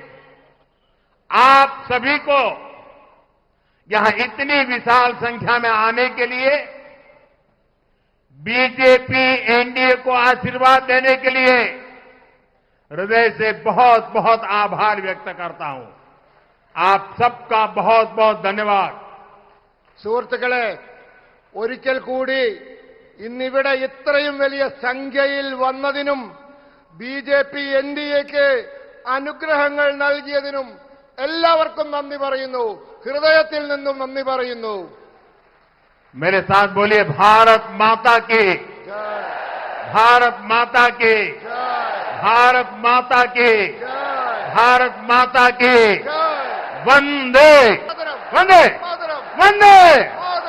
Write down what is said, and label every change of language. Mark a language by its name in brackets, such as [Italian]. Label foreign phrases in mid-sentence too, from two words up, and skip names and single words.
[Hindi] आप सभी को यहां इतनी विशाल संख्या में आने के लिए, बीजेपी एनडीए को आशीर्वाद देने के लिए हृदय से बहुत बहुत आभार व्यक्त करता हूं. आप सबका बहुत बहुत धन्यवाद. [Malayalam] സുഹൃത്തുക്കളെ, ഒരിക്കൽ കൂടി ഇന്നിവിടെ ഇത്രയും വലിയ സംഖ്യയിൽ വന്നതിനും ബിജെപി എൻഡിഎക്ക് അനുഗ്രഹങ്ങൾ നൽകിയതിനും എല്ലാവർക്കും നന്ദി പറയുന്നു, ഹൃദയത്തിൽ നിന്നും നന്ദി പറയുന്നു. [Hindi] मेरे साथ बोलिए भारत माता की, भारत माता की, भारत माता की, भारत माता की. वंदे वंदे वंदे.